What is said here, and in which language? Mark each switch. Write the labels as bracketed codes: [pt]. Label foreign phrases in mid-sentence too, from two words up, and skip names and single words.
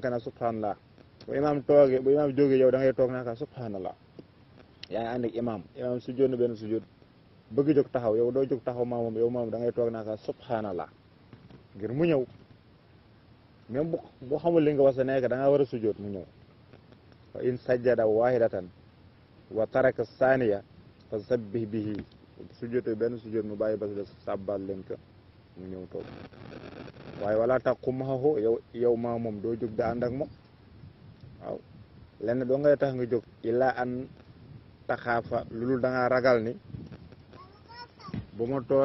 [wo] ko ne subhanallah bu imaam jógee yow da ngay toog naka subhanallah yaa ngi ànd ak imaam sujjóot na benn sujjóot bëgg jóg taxaw yow doo jóg taxaw moom yow moom da ngay toog naka subhanallah ngir mu ñëw même bu xamul li nga wasa nekk da nga war a sujjóot mu ñëw [ar] فإن سجد واحدة وترك الثانية فسبحوا به [wo] sujjóote benn sujjóot mu bàyyi bas des sàbbal leen ko mu ñëw toog waaye wala taqum maxaxu yow maa moom doo jóg da ànd ak moom waaw lenn doo ngay tax nga jóg [ar] إلا أن تخاف [wo] loolu da nga ragal ni bu ma